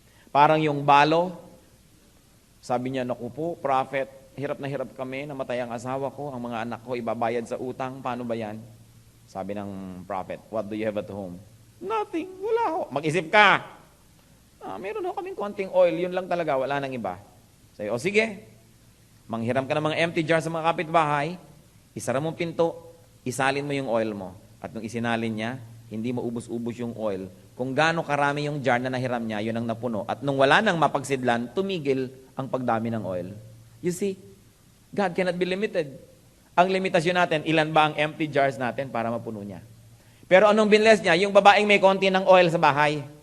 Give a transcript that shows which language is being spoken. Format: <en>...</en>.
<tl>Parang yung balo, sabi niya, naku po, prophet, hirap na hirap kami, namatay ang asawa ko, ang mga anak ko ibabayad sa utang, paano ba yan? Sabi ng prophet,</tl> <en>what do you have at home?</en> <tl>Nothing, wala ho. Mag-isip ka. Meron ho kaming konting oil, yun lang talaga, wala nang iba. Sabi, o sige, manghiram ka ng mga empty jar sa mga kapitbahay, isara mong pinto, isalin mo yung oil mo. At nung isinalin niya, hindi mo ubos-ubos yung oil. Kung gaano karami yung jar na nahiram niya, yun ang napuno. At nung wala nang mapagsidlan, tumigil ang pagdami ng oil.</tl> <en>You see, God cannot be limited.</en> <tl>Ang limitasyon natin, ilan ba ang empty jars natin para mapuno niya? Pero anong binless niya? Yung babaeng may konti ng oil sa bahay.</tl>